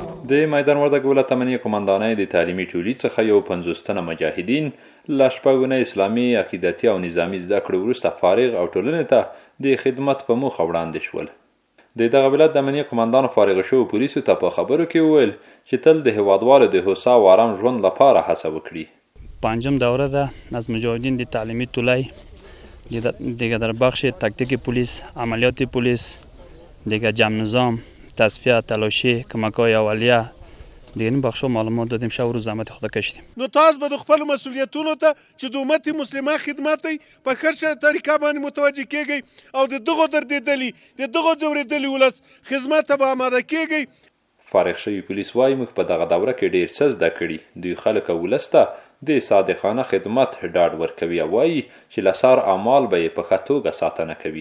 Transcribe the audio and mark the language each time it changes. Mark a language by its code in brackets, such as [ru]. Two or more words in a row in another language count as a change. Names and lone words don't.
[ps] د میدان وردګ ولایت امنیه قمندانۍ د تعلیمي ټولۍ څخه یو 50 تنه مجاهدین له شپږ اسلامي عقیدتي او نظامي زده کړو وروسته فارغ او ټولنې ته د خدمت په موخه وړاندې شول. د دغه ولایت د امنیه قمندان فارغ شوو پولیسو ته په خبرو کې وویل چې تل د هیوادوالو د هوسا او آرام ژوند لپاره هڅه وکړي. [fa] پنجم دوره ده از مجاهدین [ps] د تعلیمي ټولۍ [fa] دیگه در بخش تکتیک پلیس، عملیات پلیس، دیگه جمع نظام، تصفیه، تلاشی، کمک‌های اولیه دیگه این بخشا معلومات دادیم. شب و روز زحمت خود کشیدیم. [ps] نو تاسو به د خپل مسؤلیتونو ته چې د امت مسلمه خدمت په ښه طریقه باندې متوجه کیږئ او د دغو دردېدلي د دغو ځورېدلي ولس خدمت ته به آماده کیږئ. فارغ شوي پولیس وایي موږ په دغه دوره کې ډېر څه زده کړي. دوی خلک او ولس ته د صادقانه خدمت ډاډ ورکوي او وایي چې له سار اعمال به یې په ښه توګه ساتنه کوي.